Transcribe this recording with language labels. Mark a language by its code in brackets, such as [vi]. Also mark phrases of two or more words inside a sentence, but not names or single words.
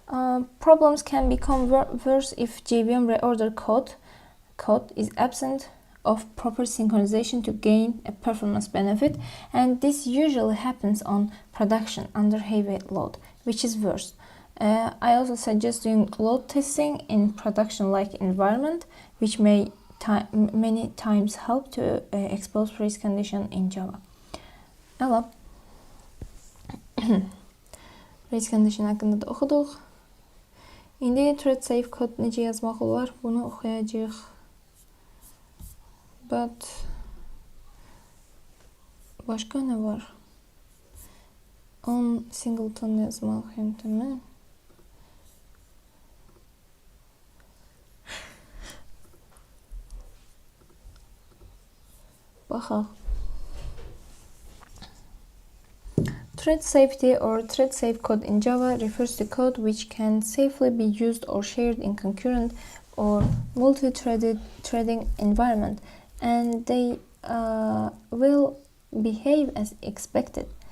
[en] Problems can become worse if JVM reorder code is absent of proper synchronization to gain a performance benefit, and this usually happens on production under heavy load, which is worse. I also suggest doing load testing in production-like environment, which may many times help to expose race condition in Java. [az] Hello. [en] Race condition [az] hakkında da oxuduq. İndi [en] thread safe code [az] necə yazmaq olar? Bunu oxuyacağıq. But başqa nə var? On singleton yazmaq yöntəmi. Baxaq. [en] Thread safety or thread safe code in Java refers to code which can safely be used or shared in concurrent or multi-threaded threading environment, and they will behave as expected.